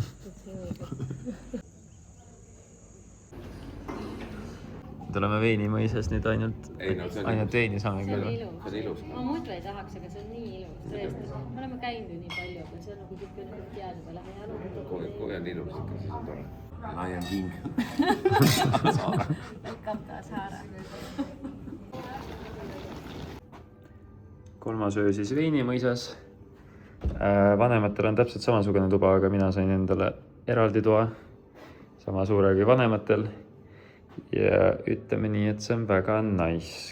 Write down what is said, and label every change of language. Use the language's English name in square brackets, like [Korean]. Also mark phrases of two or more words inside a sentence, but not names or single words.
[Estonian] Nüüd oleme Veinimõisas nüüd ainult veini saame küll. See on ilus. Ma muidu ei tahaks, aga see on nii ilus. Tõesti, me oleme käinud ju nii palju, aga see on nagu tükk nagu teada peale. Kui on ilus, siis on tore. [English] I am king. Welcome to Asara. [Estonian] Kolmas öö siis Veinimõisas. Vanematel on täpselt samasugune tuba, aga mina sain endale eraldi toa. Sama suure kui vanematel. Ja ütleme nii, et see on väga nice.